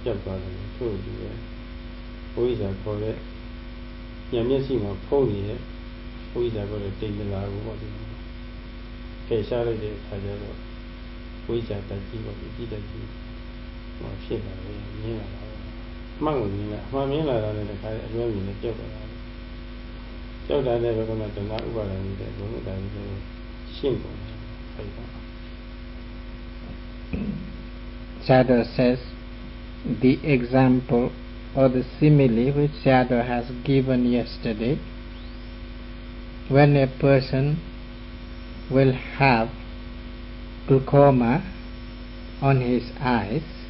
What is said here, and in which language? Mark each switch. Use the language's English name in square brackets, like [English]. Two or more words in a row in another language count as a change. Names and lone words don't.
[Burmese] ကြောက်သွားတယ်သူ့ဒီပဲဘုရားခေါ်တဲ့ဉာဏ်မျက်စိမှာဖုံးနေတဲ့ဘုရားခေါ်တဲ့တိတ်တလားကိုပေါ့ဒီဖေးချလိုက်တဲ့ခါကျတော့ဝိဇ္ဇာတကြီးပေါ့ဒီတကြီးဟောဖြစ်လာတယ်မြင်လာတာမှန်ကိုမြင်လာအမှန်မြင်လာတာလည်းတစ်ခါအလွဲမြင်နဲ့ကြောက်သွားတာကြောက်တာလည်းဘယ်ကောင်မှတဏှာဥပါဒဏ်နေတဲ့ဘုံဥဒ္ဒါကြီးကိုရှင်းကုန်တယ်အဲ့ဒါ [English] Sayadaw says the example or the simile which Sayadaw has given yesterday, when a person will have glaucoma on his eyes,